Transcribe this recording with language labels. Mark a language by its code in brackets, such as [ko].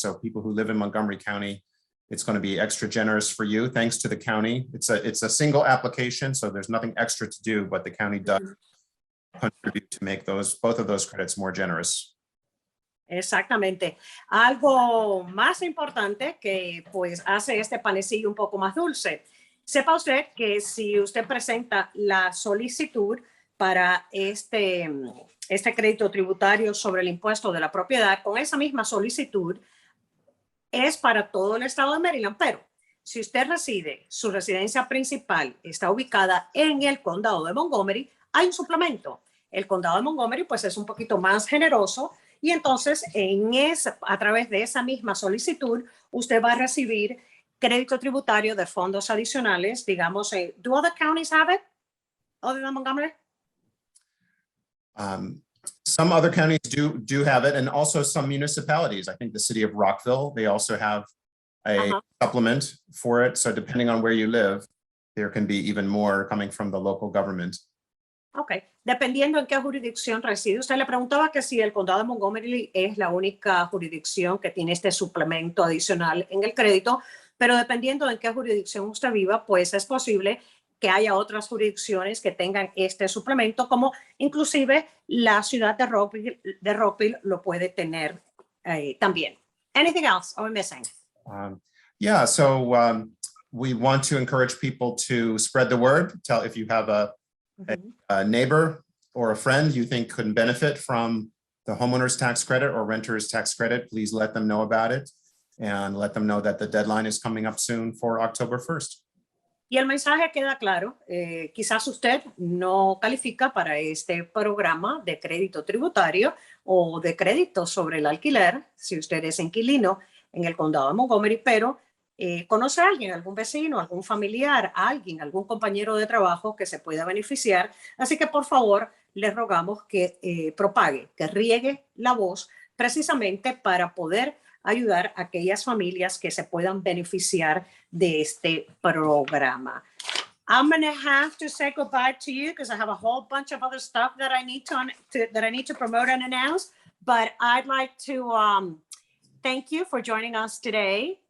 [en] So people who live in Montgomery County, it's going to be extra generous for you, thanks to the county. It's a single application, so there's nothing extra to do, but the county does contribute to make both of those credits more generous. [es] Exactamente. Algo más importante que pues hace este panecillo un poco más dulce. Sepa usted que si usted presenta la solicitud para este crédito tributario sobre el impuesto de la propiedad, con esa misma solicitud es para todo el estado de Maryland, pero si usted reside, su residencia principal está ubicada en el condado de Montgomery, hay un suplemento. El condado de Montgomery pues es un poquito más generoso y entonces a través de esa misma solicitud usted va a recibir crédito tributario de fondos adicionales, digamos, [en] do other counties have it other than Montgomery? Some other counties do have it, and also some municipalities. I think the city of Rockville, they also have a supplement for it. So depending on where you live, there can be even more coming from the local government. [es] Ok, dependiendo en qué jurisdicción reside. Usted le preguntaba que si el condado de Montgomery es la única jurisdicción que tiene este suplemento adicional en el crédito, pero dependiendo en qué jurisdicción usted viva, pues es posible que haya otras jurisdicciones que tengan este suplemento, como inclusive la ciudad de Rockville lo puede tener también. [en] Anything else are we missing? Yeah, so we want to encourage people to spread the word. Tell if you have a neighbor or a friend you think could benefit from the homeowner's tax credit or renter's tax credit, please let them know about it and let them know that the deadline is coming up soon for October 1st. [es] Y el mensaje queda claro, quizás usted no califica para este programa de crédito tributario o de crédito sobre el alquiler, si usted es inquilino en el condado de Montgomery, pero conoce a alguien, algún vecino, algún familiar, algún compañero de trabajo que se pueda beneficiar. Así que por favor, les rogamos que propague, que riegue la voz precisamente para poder ayudar a aquellas familias que se puedan beneficiar de este programa. [en] I'm going to have to say goodbye to you because I have a whole bunch of other stuff that I need to promote and announce. But I'd like to thank you for joining us today.